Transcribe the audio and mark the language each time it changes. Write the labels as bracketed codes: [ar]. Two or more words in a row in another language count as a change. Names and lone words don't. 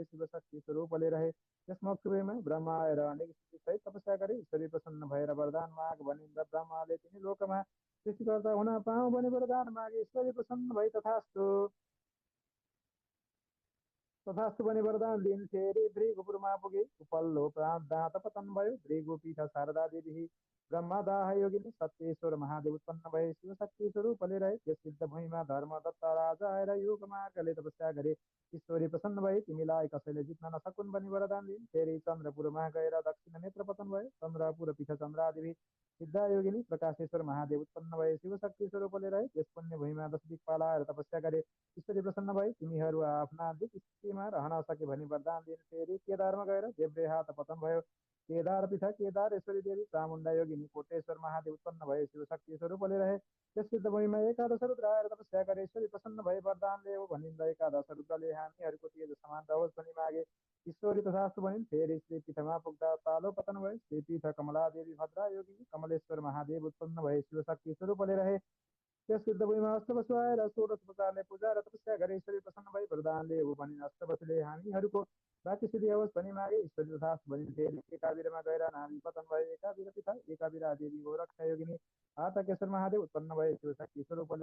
[ne] शिवशक्ति स्वरूपले रहे त्यस मोक्ष भूमिमा ब्रह्मा आएर अनेक स्तुति सहित तपस्या गरे। ईश्वरी प्रसन्न भएर वरदान माग भनिन् र ब्रह्माले तिनी लोकमा सृष्टिकर्ता हुन पाऊँ भनी वरदान मागे। ईश्वरी प्रसन्न भई तथास्तु। तथास्तु भनी वरदान दिन फेरि भृगुपुरमा पुगे उपल्लो दाँत पतन भयो भृगुपीठ शारदा देवी ब्रह्मदाह योगिनी सत्येश्वर महादेव उत्पन्न भए शिव शक्ति स्वरूपले रहे त्यस सिद्ध भूमिमा धर्म दत्त राजा आएर योग मार्गले तपस्या गरे ईश्वरी प्रसन्न भए तिमीलाई कसैले जित्न नसकुन् भनी वरदान दिन फेरि चन्द्रपुरमा गएर दक्षिण नेत्र पतन भयो चन्द्रपुर पीठ चन्द्रादेवी सिद्धा योगिनी प्रकाशेश्वर महादेव उत्पन्न भए शिव शक्ति स्वरूपले रहे त्यस पुण्य भूमिमा 10 दिक्पाला आएर तपस्या गरे ईश्वरी प्रसन्न भई तिमीहरू आफ्ना दिक स्थितिमा रहन सके भनी वरदान दिन फेरि केदारमा गएर देब्रे हात पतन भयो केदार पीठ केदारेश्वरी देवी चामुण्डा योगिनी कोटेश्वर महादेव उत्पन्न भए शिव शक्ति स्वरूपले रहे त्यस सिद्ध भूमिमा एकादश रुद्र आएर तपस्या गरे ईश्वरी प्रसन्न भए वरदानले हो भनिन्दा एकादश रुद्रले हामीहरूको तेज समान रहोस् भनी मागे ईश्वरी तथास्तु भनिन् फेरि श्री पीठमा पुग्दा पालो पतन भए श्री पीठ कमला देवी भद्रा योगिनी कमलेश्वर महादेव उत्पन्न भए शिव शक्ति स्वरूपले रहे त्यस सिद्ध भूमिमा अष्टवसु आएर षोडश प्रकारले पूजा र तपस्या गरे ईश्वरी प्रसन्न भई वरदानले हो भनिन् अष्टवसुले हामीहरूको बाँकी सिद्धि होस् भनी मागे ईश्वरी तथास्तु भनिन् फेरि एकाबिरमा गएर नामी पतन भए एकाबिर पिता एकाबिरा देवी हो रक्षा योगिनी आतकेश्वर महादेव उत्पन्न भए शिव शक्ति स्वरूपले